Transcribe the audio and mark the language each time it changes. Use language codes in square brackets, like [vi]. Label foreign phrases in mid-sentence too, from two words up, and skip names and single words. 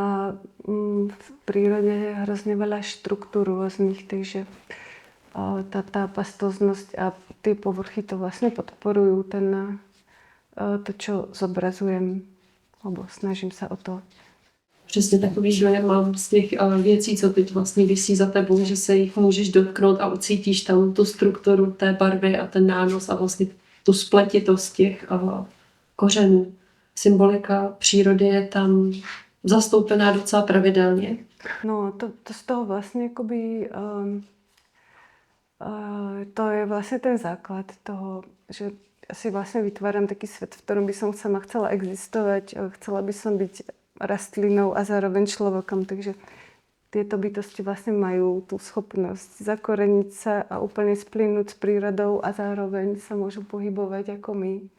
[sk] v prírode je hrozne veľa štruktúr rôznych, takže tá pastoznosť a tie povrchy to vlastne podporujú to, čo zobrazujem, alebo snažím sa o to. [cs] Přesně takový dojem mám z těch věcí, co teď vlastně visí za tebou, že se jich můžeš dotknout a ucítíš tam tu strukturu té barvy a ten nános a vlastně tu spletitost těch kořenů. Symbolika přírody je tam zastoupená docela pravidelně. [sk] No, to z toho vlastne akoby to je vlastne ten základ toho, že si vlastne vytváram taký svet, v ktorom by som chcela existovať, chcela by som byť rastlinou a zároveň človekom, takže tieto bytosti vlastne majú tú schopnosť zakoreniť sa a úplne splynúť s prírodou a zároveň sa môžu pohybovať ako my.